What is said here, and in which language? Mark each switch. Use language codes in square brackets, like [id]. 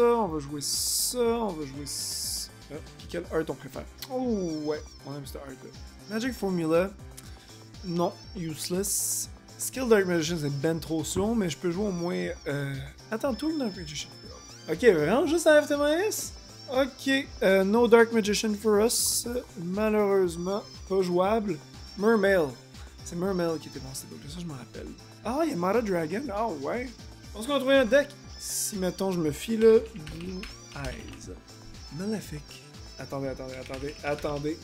[fr] On va jouer ça. On va jouer ça. Puis quel art on préfère? Oh, ouais. On aime ce art là. Magic Formula. Non, useless. Skill Dark Magician, c'est ben trop slow, mais je peux jouer au moins. Attends, tout le Dark Magician. Ok, vraiment juste AFTMIS? [en] Ok, no Dark Magician for us. [fr] Malheureusement, pas jouable. Mermail. C'est Mermail qui était dans cette book-là, ça je m'en rappelle. Ah, il y a Mara Dragon. Ah ouais. On se trouver un deck. Si, mettons, je me fie là. Blue Eyes. Maléfique. Attendez.